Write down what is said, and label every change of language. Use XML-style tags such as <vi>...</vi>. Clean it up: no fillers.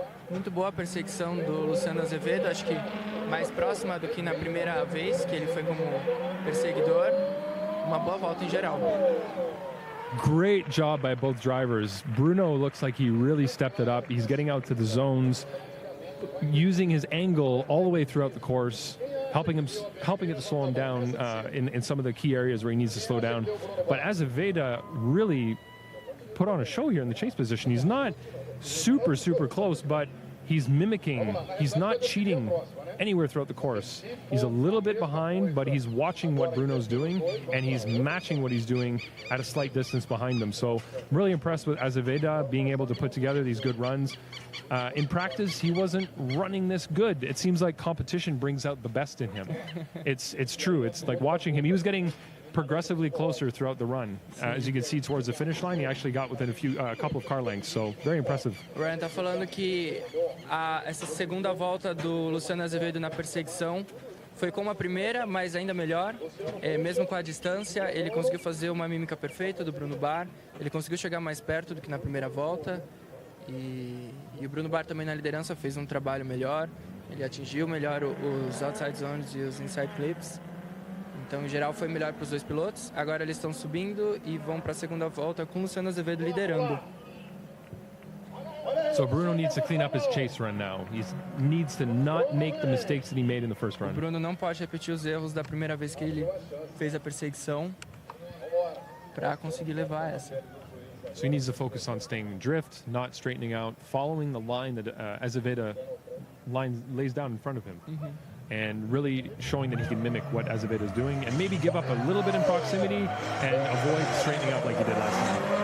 <pt>Muito boa a perseguição do Luciano Azevedo. Acho que mais próxima do que na primeira vez que ele foi como perseguidor. Uma boa volta em geral.</pt> <en>Great job by both drivers. Bruno looks like he really stepped it up. He's getting out to the zones, using his angle all the way throughout the course, helping it to slow him down in some of the key areas where he needs to slow down. But Azevedo really put on a show here in the chase position. He's not super close, but he's mimicking. He's not cheating anywhere throughout the course. He's a little bit behind, but he's watching what Bruno's doing, and he's matching what he's doing at a slight distance behind him. So I'm really impressed with Azevedo being able to put together these good runs. In practice, he wasn't running this good. It seems like competition brings out the best in him. It's true. It's like watching him. He was getting progressively closer throughout the run. As you can see towards the finish line, he actually got within a couple of car lengths, so very impressive.</en> <pt>O Ryan tá falando que essa segunda volta do Luciano Azevedo na perseguição foi como a primeira, mas ainda melhor. Mesmo com a distância, ele conseguiu fazer uma mímica perfeita do Bruno Bar. Ele conseguiu chegar mais perto do que na primeira volta. E o Bruno Bar também na liderança fez um trabalho melhor. Ele atingiu melhor os outside zones e os inside clips. Então, em geral, foi melhor para os dois pilotos. Agora eles estão subindo e vão para a segunda volta com o Luciano Azevedo liderando.</pt> <en>So Bruno needs to clean up his chase run now. He needs to not make the mistakes that he made in the first run.</en> <pt>O Bruno não pode repetir os erros da primeira vez que ele fez a perseguição para conseguir levar essa.</pt> <en>So he needs to focus on staying in drift, not straightening out, following the line that Azevedo lays down in front of him. And really showing that he can mimic what Azevedo is doing and maybe give up a little bit in proximity and avoid straightening up like he did last time.</en>